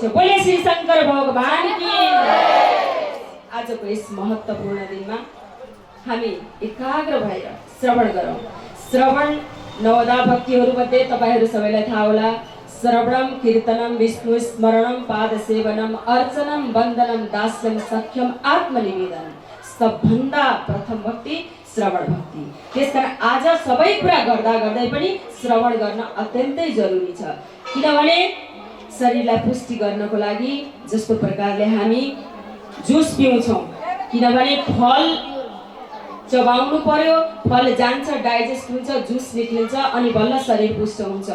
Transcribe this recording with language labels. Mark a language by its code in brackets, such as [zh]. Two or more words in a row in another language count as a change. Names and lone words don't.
[hi] बोले श्री शङ्कर भगवान की। [ne] आजको यस महत्त्वपूर्ण दिनमा हामी एकाग्र भएर श्रवण गरौँ। श्रवण नवदा भक्तिहरूमध्ये तपाईँहरू सबैलाई थाहा होला, [sa] श्रवणम, कीर्तनम, विष्णु स्मरणम, पाद सेवनम, अर्चनम, वन्दनम, दास्यम, सख्यम, आत्मनिवेदन। [ne] सबभन्दा प्रथम भक्ति श्रवण भक्ति। त्यसकारण आज सबै कुरा गर्दा गर्दै पनि श्रवण गर्न अत्यन्तै जरुरी छ। किनभने शरीरलाई पुष्टि गर्नको लागि जस्तो प्रकारले हामी जुस पिउँछौँ, किनभने फल चबाउनु पर्यो, फल जान्छ, डाइजेस्ट हुन्छ, जुस निक्लिन्छ अनि बल्ल शरीर पुष्ट हुन्छ।